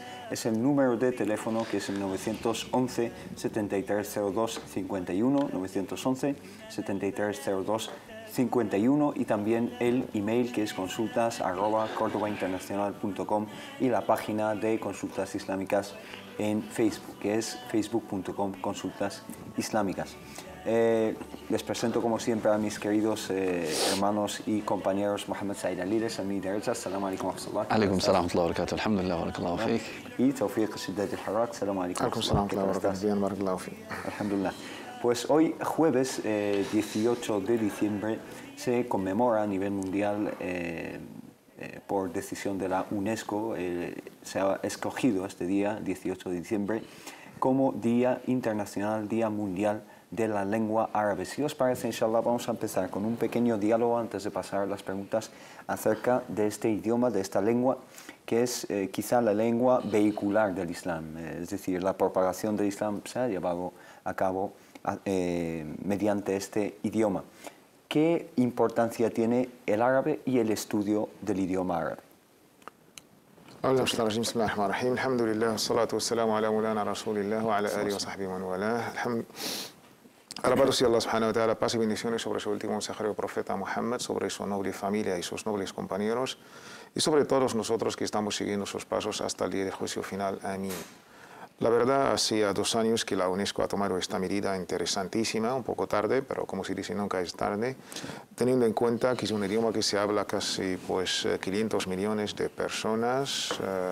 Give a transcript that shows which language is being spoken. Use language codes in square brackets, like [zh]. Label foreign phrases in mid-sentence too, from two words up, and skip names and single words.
[es] Es el número de teléfono, que es el 911 7302 51, 911 7302 51, y también el email, que es consultas@cordobainternacional.com, y la página de Consultas Islámicas en Facebook, que es facebook.com consultas islámicas. Les presento como siempre a mis queridos hermanos y compañeros. Mohamed Said Aliles a mi derecha. [ar] السلام عليكم ورحمة الله. عليكم السلام وبركاته. الحمد لله، بارك الله فيك. [es] Y Tawfiq Shiddat al-Harrak. [ar] السلام عليكم. عليكم السلام وبركاته. [es] Bien, [ar] بارك الله فيك. Alhamdulillah. [es] Pues hoy, jueves 18 de diciembre, se conmemora a nivel mundial, por decisión de la UNESCO, se ha escogido este día, 18 de diciembre, como Día Internacional, Día Mundial de la Lengua Árabe. Si os parece, inshallah, vamos a empezar con un pequeño diálogo antes de pasar a las preguntas acerca de este idioma, de esta lengua, que es quizá la lengua vehicular del Islam. Es decir, la propagación del Islam se ha llevado a cabo mediante este idioma. ¿Qué importancia tiene el árabe y el estudio del idioma árabe? [ar] بسم الله الرحمن الرحيم. الحمد لله، الصلاة والسلام على مولانا رسول الله وعلى آله وصحبه ومن والاه. [es] Alabado sea Allah [ar] سبحانه وتعالى, [es] paz y bendiciones sobre su último mensajero profeta Muhammad, sobre su noble familia y sus nobles compañeros, y sobre todos nosotros que estamos siguiendo sus pasos hasta el día del juicio final. Amén. La verdad, hacía 2 años que la UNESCO ha tomado esta medida interesantísima, un poco tarde, pero como se dice, nunca es tarde, teniendo en cuenta que es un idioma que se habla casi 500 millones de personas